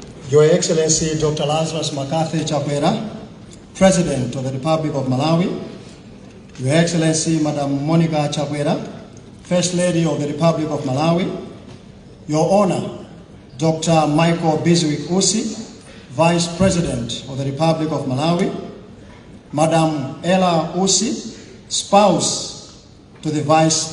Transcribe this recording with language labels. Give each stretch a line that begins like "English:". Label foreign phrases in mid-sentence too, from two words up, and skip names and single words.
English: Your Excellency Dr. Lazarus McCarthy Chakwera, President of the Republic of Malawi, Your Excellency Madam Monica Chakwera, First Lady of the Republic of Malawi, Your Honor Dr. Michael Biswick Usi, Vice President of the Republic of Malawi, Madam Ella Usi, spouse to the Vice